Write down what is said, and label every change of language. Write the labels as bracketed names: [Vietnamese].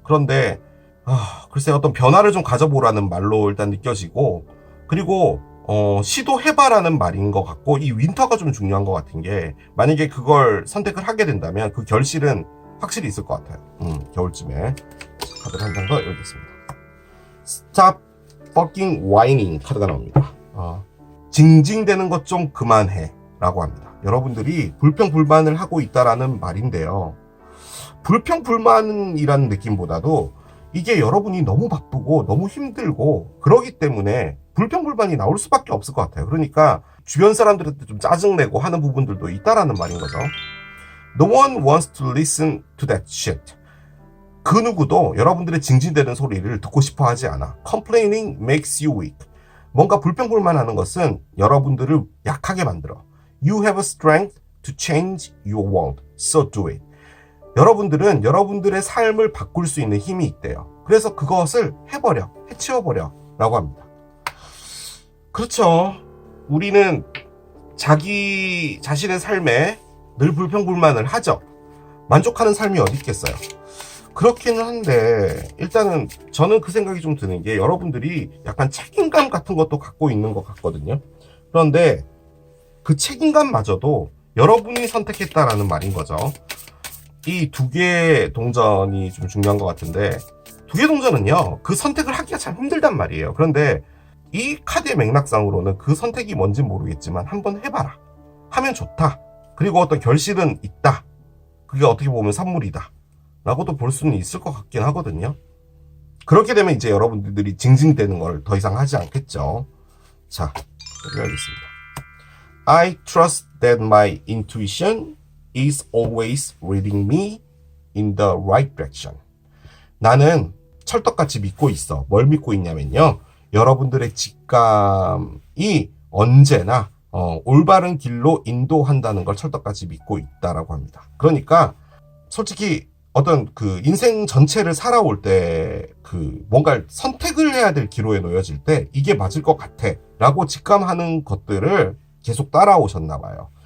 [Korean] 그런데 글쎄 어떤 변화를 좀 가져보라는 말로 일단 느껴지고, 그리고 시도해봐라는 말인 것 같고, 이 윈터가 좀 중요한 것 같은 게, 만약에 그걸 선택을 하게 된다면 그 결실은 확실히 있을 것 같아요. 겨울쯤에. 카드를 한 장 더 열겠습니다. [English] Stop fucking whining [Korean] 카드가 나옵니다. 징징대는 것 좀 그만해 라고 합니다. 여러분들이 불평불만을 하고 있다라는 말인데요, 불평불만이라는 느낌보다도 이게 여러분이 너무 바쁘고 너무 힘들고 그러기 때문에 불평불만이 나올 수밖에 없을 것 같아요. 그러니까 주변 사람들한테 좀 짜증내고 하는 부분들도 있다라는 말인 거죠. [English] No one wants to listen to that shit. [Korean] 그 누구도 여러분들의 징징대는 소리를 듣고 싶어 하지 않아. [English] Complaining makes you weak. [Korean] 뭔가 불평불만하는 것은 여러분들을 약하게 만들어. [English] You have a strength to change your world, so do it. [Korean] 여러분들은 여러분들의 삶을 바꿀 수 있는 힘이 있대요. 그래서 그것을 해버려, 해치워버려 라고 합니다. 그렇죠. 우리는 자기 자신의 삶에 늘 불평불만을 하죠. 만족하는 삶이 어디 있겠어요. 그렇기는 한데, 일단은 저는 그 생각이 좀 드는 게, 여러분들이 약간 책임감 같은 것도 갖고 있는 것 같거든요. 그런데 그 책임감마저도 여러분이 선택했다라는 말인 거죠. 이 두 개의 동전이 좀 중요한 것 같은데, 두 개 동전은요 그 선택을 하기가 참 힘들단 말이에요. 그런데 이 카드의 맥락상으로는 그 선택이 뭔지 모르겠지만 한번 해봐라, 하면 좋다, 그리고 어떤 결실은 있다, 그게 어떻게 보면 선물이다 라고도 볼 수는 있을 것 같긴 하거든요. 그렇게 되면 이제 여러분들이 징징대는 걸 더 이상 하지 않겠죠. 자, 여기겠습니다. [English] I trust that my intuition is always leading me in the right direction. [Korean] 나는 철떡같이 믿고 있어. 뭘 믿고 있냐면요, 여러분들의 직감이 언제나 올바른 길로 인도한다는 걸 철떡같이 믿고 있다라고 합니다. 그러니까 솔직히 어떤 그 인생 전체를 살아올 때 그 뭔가 선택을 해야 될 기로에 놓여질 때 이게 맞을 것 같아 라고 직감하는 것들을 계속 따라오셨나 봐요.